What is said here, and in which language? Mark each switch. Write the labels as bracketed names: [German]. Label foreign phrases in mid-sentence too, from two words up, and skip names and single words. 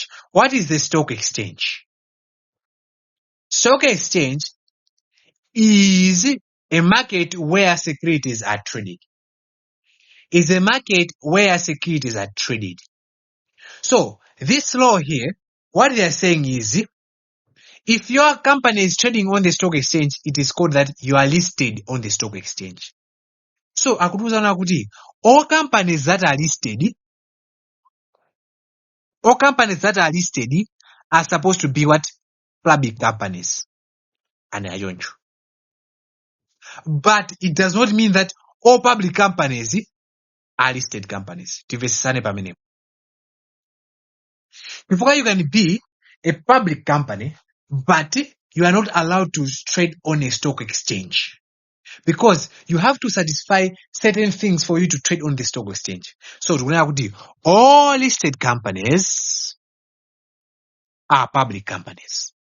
[English] What is the stock exchange? Stock exchange is a market where securities are traded. Is a market where securities are traded. So this law here, what they are saying is, if your company is trading on the stock exchange, it is called that you are listed on the stock exchange. So [Nyanja] akutuzana kuti [English] all companies that are listed are supposed to be what? Public companies. And I don't. But it does not mean that all public companies are listed companies. [Nyanja] Tivesisane pamene. [English] Before you can be a public company, but you are not allowed to trade on a stock exchange. Because you have to satisfy certain things for you to trade on the stock exchange. So all listed companies are public companies.